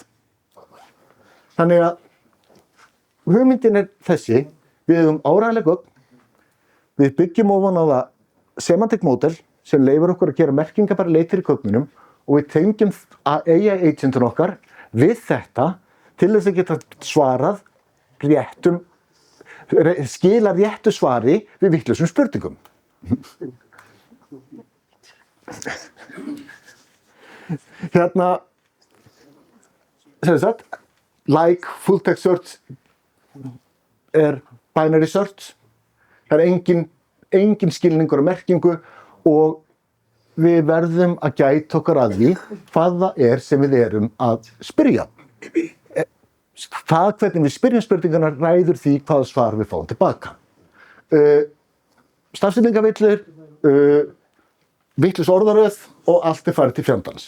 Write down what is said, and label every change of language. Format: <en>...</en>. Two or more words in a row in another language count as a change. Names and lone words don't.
<is>Þannig að hugmyndin þessi, við höfum áreiðanleg gögn, við byggjum ofan á það</is> <en>semantic model</en> <is>sem leyfir okkur að gera merkingabærar leitir í gögnunum og við tengjum</is> <en>AI agentun</en> <is>okkar við þetta til þess að geta svarað skila réttu svari við vitlausum spurningum. Hérna, sem sagt,</is> <en>like full text search binary search.</en> <is>Það engin skilningur og merkingu og við verðum að gæta okkar að því hvað það sem við erum að spyrja. Það hvernig við spyrjum spurningarnar ræður því hvaða svar við fáum tilbaka. Stafsetningarvillur, vitlaus orðaröð og allt farið til fjandans.</is>